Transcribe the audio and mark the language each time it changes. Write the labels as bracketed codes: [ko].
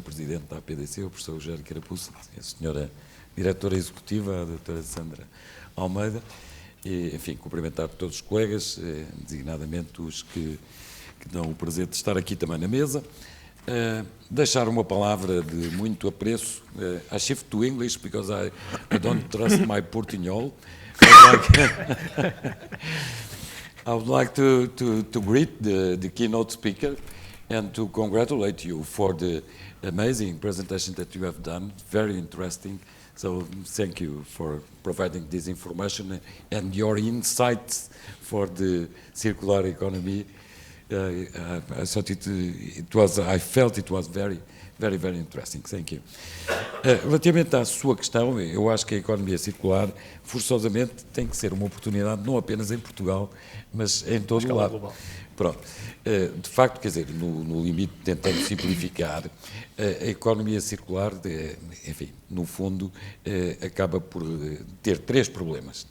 [pt] Presidente da APDC, o professor Rogério Carapuça, a Sra. Diretora Executiva, a Dra. Sandra Almeida, e, enfim, cumprimentar todos os colegas, designadamente os que dão o prazer de estar aqui também na mesa. Deixar uma palavra de muito apreço. [en] I shift to English because I don't trust my Portuñol. I would like to greet the keynote speaker and to congratulate you for the amazing presentation that you have done. Very interesting. So thank you for providing this information and your insights for the circular economy. I thought I felt it was very, very, very interesting. Thank you. [pt] Relativamente à sua questão, eu acho que a economia circular, forçosamente, tem que ser uma oportunidade não apenas em Portugal, mas em todo o lado. Global. Pronto. De facto, quer dizer, no limite, tentando simplificar, a economia circular, enfim, no fundo, acaba por ter três problemas.